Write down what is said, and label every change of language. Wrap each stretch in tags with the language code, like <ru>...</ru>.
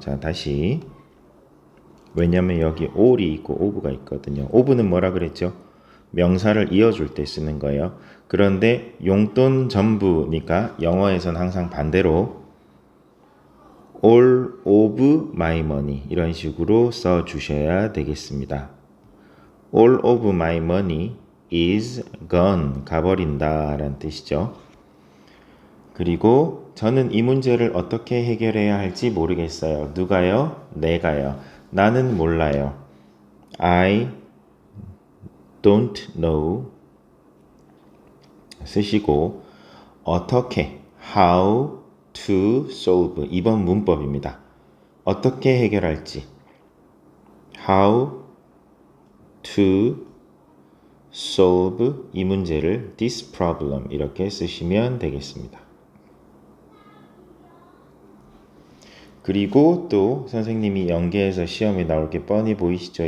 <ko>자, 다시 왜냐면 여기 all이 있고 of가 있거든요. of는 뭐라 그랬죠? 명사를 이어줄 때 쓰는 거예요. 그런데 용돈 전부니까 영어에선 항상 반대로</ko> <en>all of my money</en> <ko>이런 식으로 써주셔야 되겠습니다.</ko> <en>All of my money is gone</en> <ko>가버린다 라는 뜻이죠. 그리고 저는 이 문제를 어떻게 해결해야 할지 모르겠어요. 누가요? 내가요. 나는 몰라요.</ko> <en>I don't know</en> <ko>쓰시고 어떻게</ko> <en>how to solve</en> <ko>2번 문법입니다. 어떻게 해결할지</ko> <en>how to solve</en> <ko>이 문제를</ko> <en>this problem</en> <ko>이렇게 쓰시면 되겠습니다. 그리고 또 선생님이 연계해서 시험에 나올 게 뻔히 보이시죠?</ko>